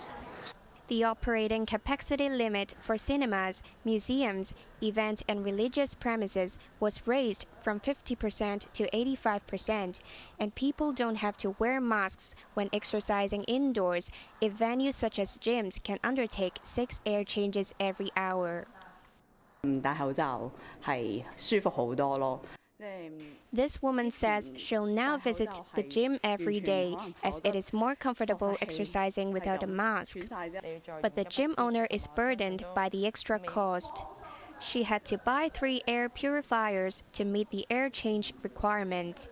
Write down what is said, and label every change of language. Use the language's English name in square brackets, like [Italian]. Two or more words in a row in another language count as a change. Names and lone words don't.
[English] The operating capacity limit for cinemas, museums, event and religious premises was raised from 50% to 85%, and people don't have to wear masks when exercising indoors if venues such as gyms can undertake 6 air changes every hour. [Cantonese] 戴口罩係舒服好多咯。 [English] This woman says she'll now visit the gym every day as it is more comfortable exercising without a mask. But the gym owner is burdened by the extra cost. She had to buy 3 air purifiers to meet the air change requirement.